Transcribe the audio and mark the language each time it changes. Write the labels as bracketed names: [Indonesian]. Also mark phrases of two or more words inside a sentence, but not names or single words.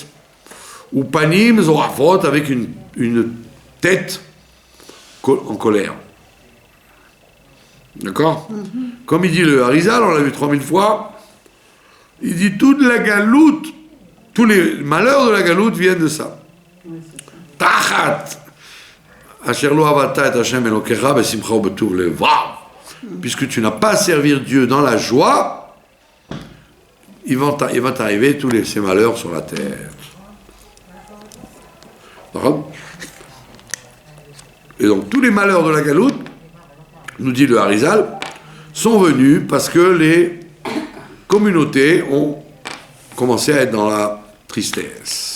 [French] Ou [Hebrew] פנים זועפות, [French] avec une tête en colère. D'accord? Comme il dit le Harizal, on l'a vu 3000 fois, il dit toute la galoute, tous les malheurs de la galoute viennent de ça. [Hebrew] תחת אשר לא עבדת את ה' אלוקיך בשמחה ובטוב לבב. [French] Puisque tu n'as pas à servir Dieu dans la joie, il va t'arriver tous ces malheurs sur la terre. Et donc tous les malheurs de la galoute, nous dit le Harizal, sont venus parce que les communautés ont commencé à être dans la tristesse.